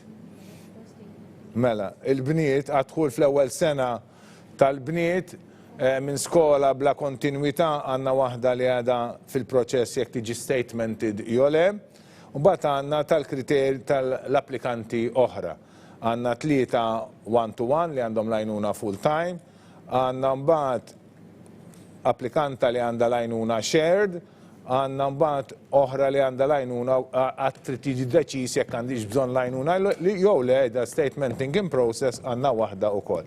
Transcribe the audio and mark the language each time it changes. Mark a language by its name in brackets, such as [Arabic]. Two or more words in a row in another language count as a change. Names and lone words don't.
[Maltese] Mela, il-bniet għadħul fl-ewwel sena tal-bniet minn skola bla kontinwità għandna waħda li għadha fil-proċess jekk tiġi statemented jew le, u mbagħad għandna tal-kriterji tal-applikanti oħra. Għandna 3 one-to-one li għandhom l-għajnuna full-time, għandna mbagħad applikanta li għandha l-għajnuna shared, għandna mbagħad oħra li għandha l-għajnuna għad trid tiġi deċiż jekk għandix bżonn l-għajnuna jew le da [English] statementing in process [Maltese] għandna waħda wkoll.